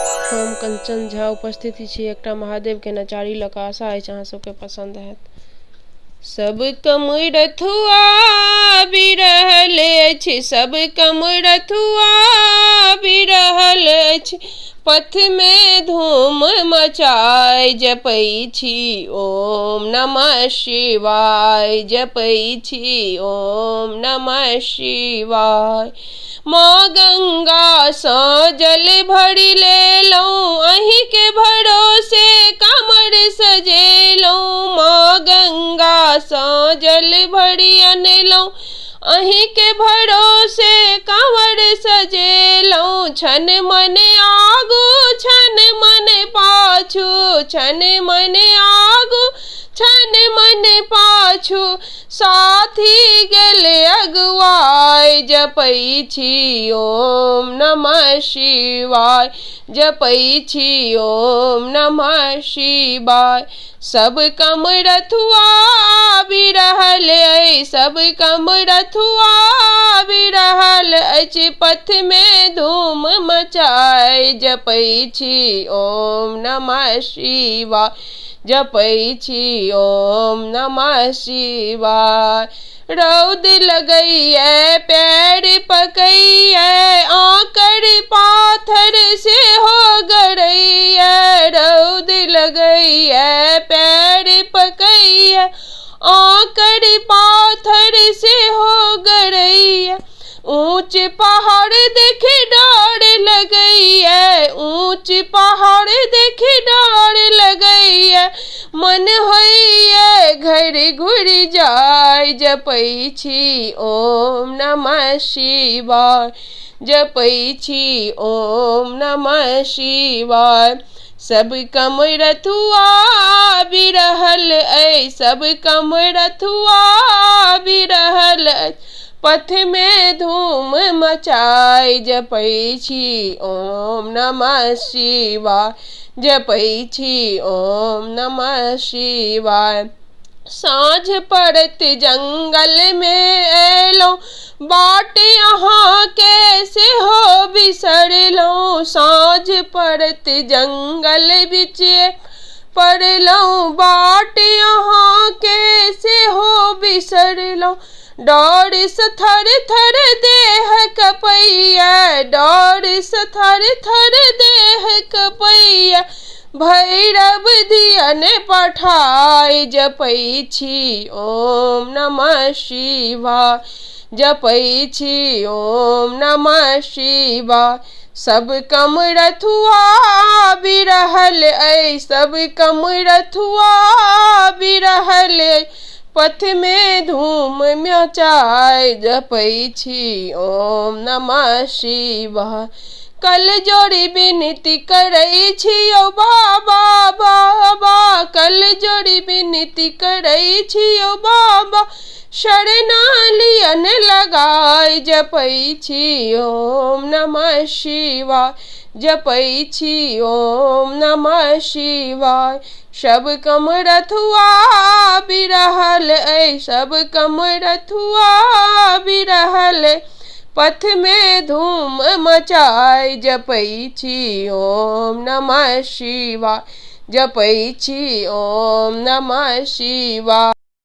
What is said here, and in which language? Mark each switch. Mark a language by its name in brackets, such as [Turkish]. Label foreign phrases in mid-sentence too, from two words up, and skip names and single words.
[Maithili] हम कंचन झा उपस्थित छी एकटा [Sanskrit] महादेव के नचारी [Maithili] लऽ कऽ। आशा अछि अहाँ सबके पसंद हैत। सब कमरथुआ बिरहल अछि, सब कमरथुआ बिरहल अछि, पथ में धूम मचाय जपै छी [Sanskrit] ओम नमः शिवाय, [Maithili] जपै छी [Sanskrit] ओम नमः शिवाय। [Maithili] माँ गंगा सँ जल भरि लेलहुँ, अहीं के भरोसे कमर सजेलहुँ। माँ गंगा सँ जल भरि अनलहुँ, अहीं के भरोसे कमर सजेलहुँ। छन मन आगू छन मन पाछू, छन मन आगू छन मन पाछू, साथी गेल अगुआय जपै छी [Sanskrit] ओम नमः शिवाय, [Maithili] जपै छी [Sanskrit] ओम नमः शिवाय। [Maithili] सब कमरथुआ बिरहल अछि, सब कमरथुआ बिरहल अछि, पथ में धूम मचाय जपै छी [Sanskrit] ओम नमः शिवाय, [Maithili] जपै छी [Sanskrit] ओम नमः शिवाय। [Maithili] रौद लगैए पैर पकैए, आंकड़ पाथर से हो गड़ैए। रौद लगैए पैर पकैए, आंकड़ पाथर से हो गड़ैए। ऊंच पहाड़ देखे डर लगैए, ऊंच पहाड़ देखे डर लगैए, मन होइए घर घुर जाय जपै छी [Sanskrit] ओम नमः शिवाय, [Maithili] जपै छी [Sanskrit] ओम नमः शिवाय। [Maithili] सब कमरथुआ बिरहल अछि, सब कमरथुआ बिरहल अछि, पथ में धूम मचाय जपै छी [Sanskrit] ओम नमः शिवाय, [Maithili] जपै छी [Sanskrit] ओम नमः शिवाय। [Maithili] साँझ पड़त जंगल में अयलहुँ, बाट अहाँ के सेहो बिसरलहुँ। साँझ पड़त जंगल बीच पड़लहुँ, बाट अहाँ के सेहो बिसरलहुँ। डर सँ थर थर देह कँपैए, डर सँ थर थर देह कँपैए, भैरव धियन पठाय जपै छी [Sanskrit] ओम नमः शिवाय, [Maithili] जपै छी [Sanskrit] ओम नमः शिवाय। [Maithili] सब कमरथुआ बिरहल अछि, सब कमरथुआ बिरहल अछि, पथ में धूम मचाय जपै छी [Sanskrit] ओम नमः शिवाय। [Maithili] कल जोड़ी विनती करै छियौ बाबा बाबा, कल जोड़ी विनती करै छियौ बाबा, शरणा लियन लगाय जपै छी [Sanskrit] ओम नमः शिवाय, [Maithili] जपै छी [Sanskrit] ओम नमः शिवाय। [Maithili] सब कमरथुआ बिरहल अछि, सब कमरथुआ बिरहल अछि, पथ में धूम मचाय जपै छी [Sanskrit] ओम नमः शिवाय, [Maithili] जपै छी [Sanskrit] ओम नमः शिवाय।